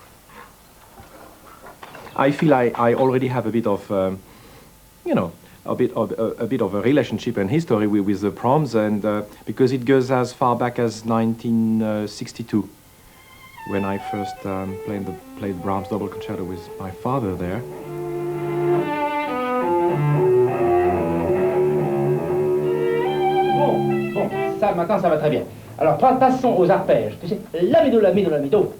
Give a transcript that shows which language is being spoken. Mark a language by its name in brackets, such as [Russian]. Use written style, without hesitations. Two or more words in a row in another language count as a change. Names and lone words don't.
[English] I feel I already have a bit of, you know, a bit of a relationship and history with the proms, and because it goes as far back as 1962, when I first played Brahms double concerto with my father there. [French] Bon, ça maintenant ça va très bien. Alors passons aux arpèges. Tu sais, la mi do, la mi do, la mi do.